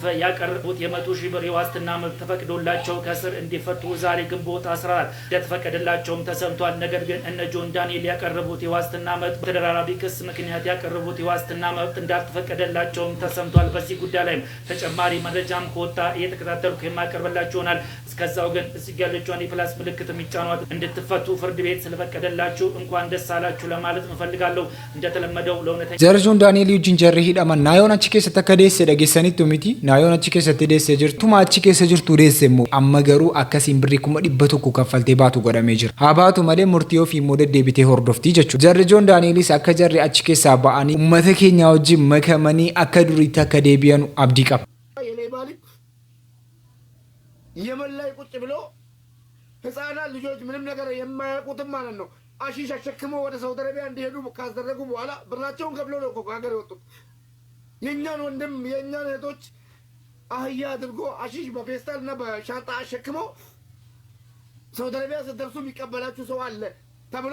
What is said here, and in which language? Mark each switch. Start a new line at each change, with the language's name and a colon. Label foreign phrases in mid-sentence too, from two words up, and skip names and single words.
Amharic: ያቀረቡት የ100,000 ብር የዋስትና መብት ተፈቅዶላቸው ከእስር እንዲፈቱ ዛሬ ግንቦት 14 እንደተፈቀደላቸውም ተሰምቷል። ነገር ግን እነ ጆን ዳንኤል ያቀረቡት የዋስትና መብት በተደራራቢ ክስ ምክንያት ያቀረቡት የዋስትና መብት እንዳልተፈቀደላቸውም ተሰምቷል። በዚህ ጉዳይ ላይ ተጨማሪ መረጃም ከወጣ እየተከታተልኩ የማቀርብላችሁ ይሆናል። እስከዛው ግን እዚህ ያለችውን የፕላስ ምልክት የሚጫኗት እንድትፈቱ ፍርድ ቤት ስለፈቀደላችሁ እንኳን ደስ አላችሁ ለማለት እንፈልጋለሁ። እንደተለመደው ለእውነተኛ
Oromo: jarri ጆን ዳንኤል wajjin jarri hidhaman naayoon achi keessatti akka deesse dhageessanitti miti naayoon achi keessatti deesse jirtuma achi keessa jirtu deesse immoo amma garuu akkasiin birrii 100,000 kaffaltee baatu godhamee jira. haa baatu malee murtii ofii immoo deddeebitee hordoftii jechuudha. jarri ጆን ዳንኤlis akka jarri achi keessaa ba'anii uummata keenya wajjin makamanii akka duriitti akka deebi'anu abdii qaba.
Amharic: የመን ላይ ቁጭ ብሎ ህፃናት ልጆች ምንም ነገር የማያውቁትም ማለት ነው አሺሽ አሸክመው ወደ ሳውዲ አረቢያ እንዲሄዱ ካስደረጉ በኋላ ብራቸውን ከፍለው ነው እኮ ሀገር የወጡት። የእኛን ወንድም የእኛን እህቶች አህያ አድርጎ አሺሽ በፌስታልና በሻንጣ አሸክመው ሳውዲ አረቢያ ስትደርሱ የሚቀበላችሁ ሰው አለ ተብሎ